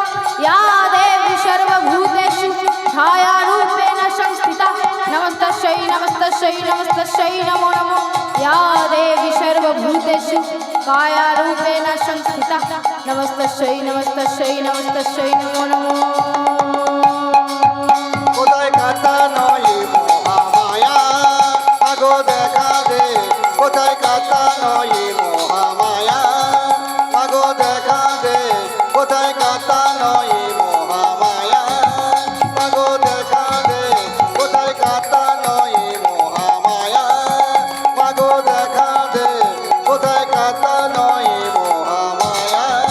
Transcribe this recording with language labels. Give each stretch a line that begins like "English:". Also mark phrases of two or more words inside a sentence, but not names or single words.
Sanskrit: या देवी सर्वभूतेषु छायारूपेण संस्थिता नमस्तस्यै नमस्तस्यै नमस्तस्यै नमो नमः। या देवी सर्वभूतेषु कायारूपेण संस्थिता नमस्तस्यै नमस्तस्यै नमस्तस्यै नमो नमः।
Bangla: কোথায় কাটানোই মহামায়া মাগো দেখা দে কোথায় কাটানোই মহামায়া মাগো দেখা দে কোথায় কাটানোই মহামায়া মাগো দেখা দে কোথায় কাটানোই মহামায়া মাগো দেখা দে কোথায় কাটানোই মহামায়া